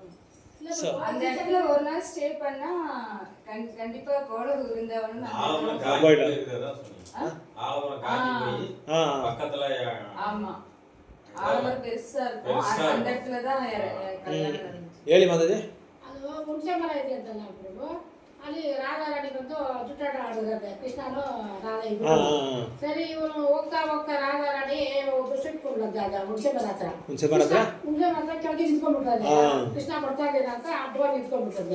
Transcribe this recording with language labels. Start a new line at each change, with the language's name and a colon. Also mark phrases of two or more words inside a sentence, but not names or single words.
Tamil: அந்த இடத்துல ஒரு நாள் ஸ்டே பண்ணா கண்டிப்பா கோல விருந்தாவனம் ஆலமரம் காஞ்சி இருக்கிறதா சொன்னீங்க. ஆலமரம் காஞ்சி போய் பக்கத்துல. ஆமா, ஆலமரம் பெருசா இருக்கும். அந்த இடத்துல தான் கல்யாணம் நடந்துச்சு.
Kannada: ಹೇಳಿ ಮಾತಾಜಿ. ಅದು ಹುಣಸೆ ಮರ ಇದೆ ಅಂತಲ್ಲ ಪ್ರಭು, ಅಲ್ಲಿ ರಾಧಾರಾಣಿ ಬಂದು ಜುಟ್ಟಾಟ ಆಡಿರುತ್ತೆ, ಕೃಷ್ಣನು ರಾಧಾ ಇಬ್ರು. ಸರಿ, ಇವನು ಹೋಗ್ತಾ ಹೋಗ್ತಾ ರಾಧಾರಾಣಿ ಒಬ್ಬರು ಸಿಟ್ಕೊಂಡ್ಲಂತೆ ಆಗ ಹುಣಸೆ ಮರ ಹತ್ರ. ಹುಣಸೆ ಮರ ಕೆಳಗೆ ನಿಂತ್ಕೊಂಡ್ಬಿಡ್ತಾರೆ. ಕೃಷ್ಣ ಬರ್ತಾ ಇದ್ದಾನೆ ಅಂತ ಅಡ್ಡವಾಗಿ ನಿಂತ್ಕೊಂಡ್ಬಿಡ್ತದೆ.